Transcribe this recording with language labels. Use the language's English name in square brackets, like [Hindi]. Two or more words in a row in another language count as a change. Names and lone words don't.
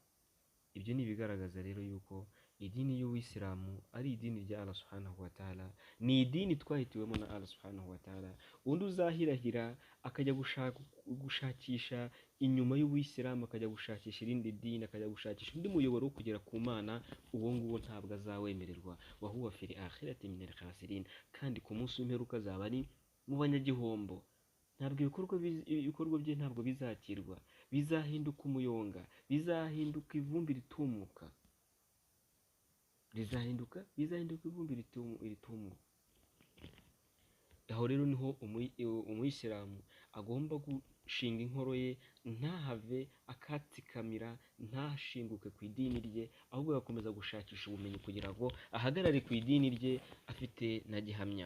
[Kinyarwanda] Ibyo ni ibigaragaza rero yuko idini y'Uwisilamu ari idini rya Allah [Arabic] سبحانه وتعالى, [Kinyarwanda] ni idini twahitiwemo na Allah [Arabic] سبحانه وتعالى. [Kinyarwanda] Undi uzahirahira akajya gushakisha inyuma y'Uwisilamu, akajya gushakisha irindi dini, akajya gushakisha undi muyoboro wo kugera ku Mana, uwo nguwo ntabwo azawemererwa. [Arabic] وهو في الآخرة من الخاسرين, [Kinyarwanda] kandi ku munsi w'imperuka azaba ari mu banyagihombo. Ntabwo ibikorwa bye ntabwo bizakirwa, bizahinduka umuyonga, bizahinduka ivumbi ritumuka, bizahinduka ivumbi ritumuka. Aho rero niho umuyisilamu agomba gushinga inkoro ye, ntahave akatsikamira, ntashinguke ku idini rye, ahubwo agakomeza gushakisha ubumenyi kugira ngo ahagarare ku idini rye afite na gihamya.